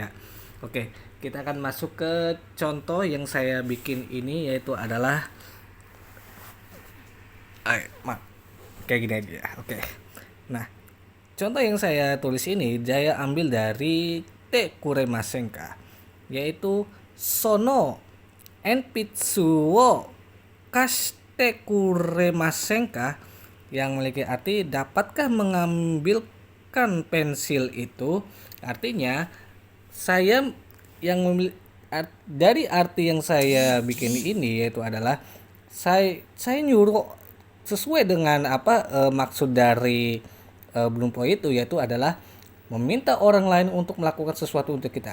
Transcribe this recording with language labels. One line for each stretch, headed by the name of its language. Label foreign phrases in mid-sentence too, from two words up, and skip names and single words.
Indonesian: Oke, kita akan masuk ke contoh yang saya bikin ini yaitu adalah kayak gini aja. Oke. Nah, contoh yang saya tulis ini saya ambil dari
Japanese: てくれませんか,
Indonesian: yaitu
Japanese: その鉛筆を貸してくれませんか,
Indonesian: yang memiliki arti dapatkah mengambilkan pensil itu. Artinya saya yang dari arti yang saya bikin ini yaitu adalah saya nyuruh sesuai dengan maksud dari Bloompo itu, yaitu adalah meminta orang lain untuk melakukan sesuatu untuk kita.